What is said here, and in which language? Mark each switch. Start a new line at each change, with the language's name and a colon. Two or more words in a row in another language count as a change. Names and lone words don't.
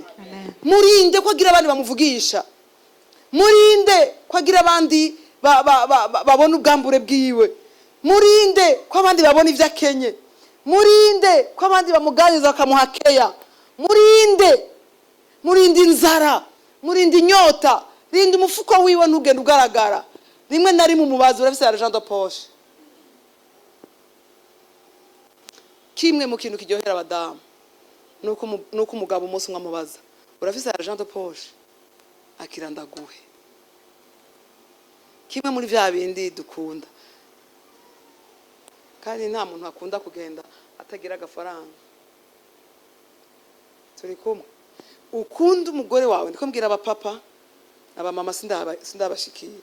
Rundi: Murinde ko agira abandi bamuvugisha, murinde ko agira abandi babona ubwambure bwiwe, murinde ko abandi babona ibyo akenye, murinde ko abandi bamuganiriza bakamuhakeya, murinde inzara, murinde inyota. Rinda umufuko wiwe ntugende ugaragara. Rimwe na rimwe umubazi urafise
French: argent de poche.
Rundi: Kimwe mu kintu kiryohera abadamu nuko umugabo umunsi umwe amubaza, urafise
French: argent de poche?
Rundi: Akira ndaguhe. Kimwe muri vya bindi dukunda, kandi nta muntu akunda kugenda atagira agafaranga. Turi kumwe. Ukunda umugore wawe, ndiko mbwira abapapa, abamama sindabashikira.